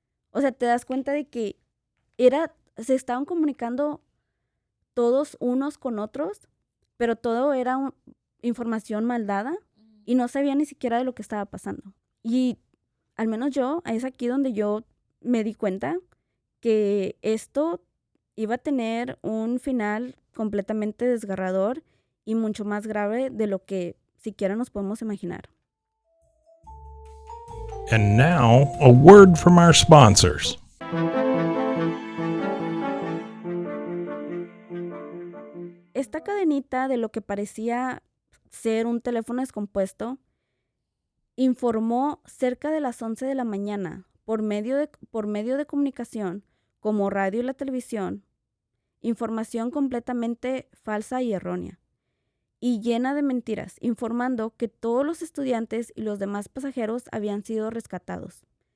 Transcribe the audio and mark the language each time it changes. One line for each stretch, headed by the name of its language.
Spanish: O sea, te das cuenta de que se estaban comunicando todos unos con otros, pero todo era información mal dada y no sabía ni siquiera de lo que estaba pasando. Y al menos yo, es aquí donde yo me di cuenta que esto iba a tener un final completamente desgarrador y mucho más grave de lo que siquiera nos podemos imaginar.
English: And now, a word from our sponsors.
Spanish: Esta cadenita de lo que parecía ser un teléfono descompuesto informó cerca de las 11 de la mañana por medio de comunicación como radio y la televisión, información completamente falsa y errónea, y llena de mentiras, informando que todos los estudiantes y los demás pasajeros habían sido rescatados.